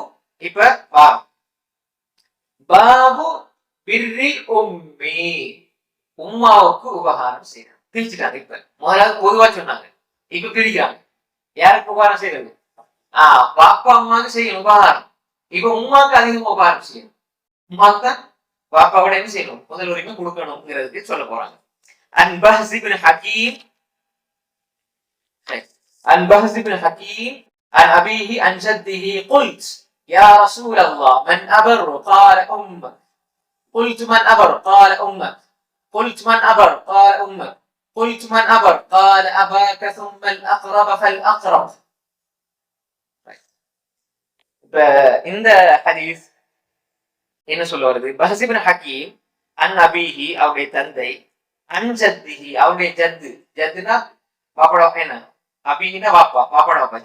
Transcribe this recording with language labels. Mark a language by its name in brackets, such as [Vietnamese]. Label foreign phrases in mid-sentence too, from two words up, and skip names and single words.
[Tamil] இப்ப [Arabic] باب بر أمي, [Tamil] உம்மாவுக்கு உபகாரம் செய்யணும். பிரிச்சுட்டாங்க. இப்ப முதலாவது பொதுவா சொன்னாங்க, இப்ப பிரிக்கிறாங்க. யாருக்கு உபகாரம் செய்யறது? பாப்பா அம்மாவுக்கு செய்யணும் உபகாரம். இப்ப உம்மாவுக்கு அதிகமா உபகாரம் செய்யணும். உம்மாவுக்கு தான் பாப்பாவோட என்ன செய்யணும், முதல் உரிமை கொடுக்கணும்ங்கிறதுக்கு சொல்ல போறாங்க. [Arabic] عن بهز بن حكيم عن أبيه عن جده قلت يا رسول الله من أبر؟ قال أمك. قلت من أبر؟ قال أمك. قلت من أبر؟ قال أمك. قلت من أبر؟ قال أباك ثم الأقرب فالأقرب. [Tamil] இந்த ஹதீஸ் என்ன சொல்ல வருது? பஹஸ் இப்னு ஹக்கீம் [Arabic] عن أبيه, [Tamil] அவருடைய தந்தை, [Arabic] عن جده, [Tamil] அவருடைய ஜத்து. ஜத்துனா பாப்பாட என்ன? அபீஹினா வாப்பா, பாப்பாட வாப்பா.